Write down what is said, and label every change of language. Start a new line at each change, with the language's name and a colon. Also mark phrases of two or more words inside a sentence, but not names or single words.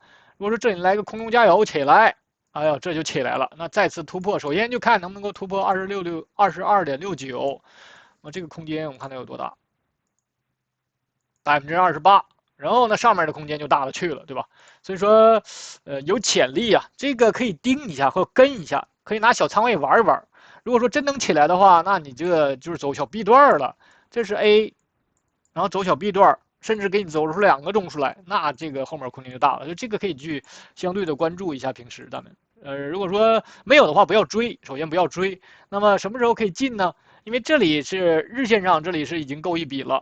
Chinese: 如果說這裡來個空中加油起來，哎呀，這就起來了，那再次突破，首先就看能不能夠突破22.69，那這個空間我們看它有多大？28%，然後呢，上面的空間就大了去了，對吧？所以說，有潛力啊，這個可以盯一下或跟一下，可以拿小倉位玩一玩。如果說真能起來的話，那你這個就是走小 B 段了，這是 A，然後走小 B 段，甚至給你走出2個中樞來，那這個後面空間就大了。就這個可以去相對的關注一下，平時咱們，如果說沒有的話，不要追，首先不要追。那麼什麼時候可以進呢？因為這裡是日線上，這裡是已經夠一筆了。